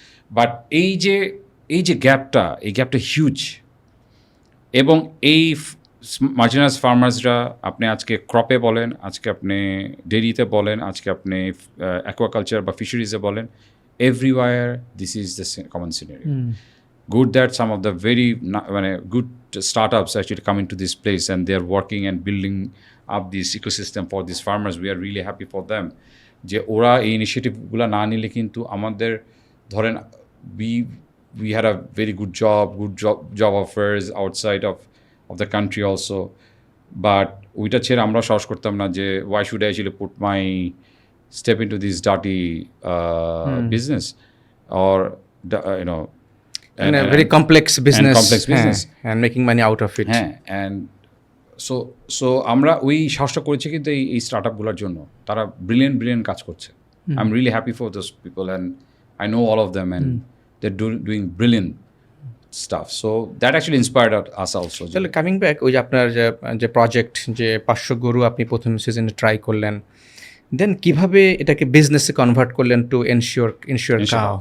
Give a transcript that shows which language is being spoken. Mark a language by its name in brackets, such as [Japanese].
[Bangla] But এই যে গ্যাপটা, এই গ্যাপটা হিউজ। এবং এই মার্জিনাস ফার্মার্সরা, আপনি আজকে ক্রপে বলেন, আজকে আপনি ডেরিতে বলেন, আজকে আপনি অ্যাকোয়াকালচার বা ফিশারিজে বলেন, everywhere this is the common scenery. [English] Good that some of the very good startups actually come into this place and they are working and building up this ecosystem for these farmers. We are really happy for them. যে ওরা এই ইনিশিয়েটিভগুলো না নিলে কিন্তু আমাদের ধরেন we had a very good job offers outside of the country also, but ওইটা ছেড়ে আমরা সাহস করতাম না যে why should I actually put my step into this dirty business or you know and a very complex business, business. And making money out of it. And so আমরা ওই সাহসটা করেছি কিন্তু এই স্টার্টআপগুলোর জন্য তারা ব্রিলিয়েন্ট কাজ করছে I am really happy for those people and I know all of them and they doing brilliant stuff so that actually inspired us also. [Bangla] তাহলে কামিং ব্যাক ওই যে আপনার যে প্রজেক্ট যে 500 গরু আপনি প্রথম সিজনে ট্রাই করলেন, দেন কিভাবে এটাকে বিজনেসে কনভার্ট করলেন টু ইনশিওর কাউ?